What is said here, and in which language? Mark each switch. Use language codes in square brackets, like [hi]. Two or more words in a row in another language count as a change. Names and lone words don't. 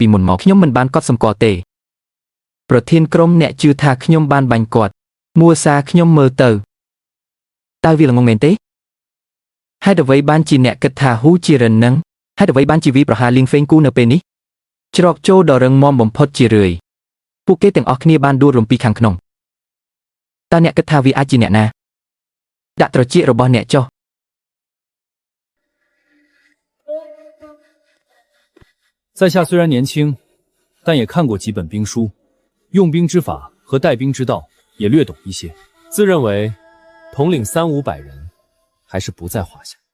[km] មុនមកខ្ញុំមិនបានកត់សម្គាល់ទេប្រធានក្រុមអ្នកជឿថាខ្ញុំបានបាញ់គាត់មួសាខ្ញុំមើលទៅតើវាល្ងងមែនទេហេតុអ្វីបានជាអ្នកគិតថាហ៊ូជារិននឹងហេតុអ្វីបានជាវាប្រហារលៀងហ្វេងគូនៅពេលនេះច្រកចូលដ៏រឹងមាំបំផុតជារឿយពួកគេទាំងអស់គ្នាបានដួលរំពីខាងក្នុងតើអ្នកគិតថាវាអាចជាអ្នកណាដាក់ត្រចៀករបស់អ្នកចុះ [zh] 在下虽然年轻，但也看过几本兵书，用兵之法和带兵之道也略懂一些。自认为统领300-500人，还是不在话下。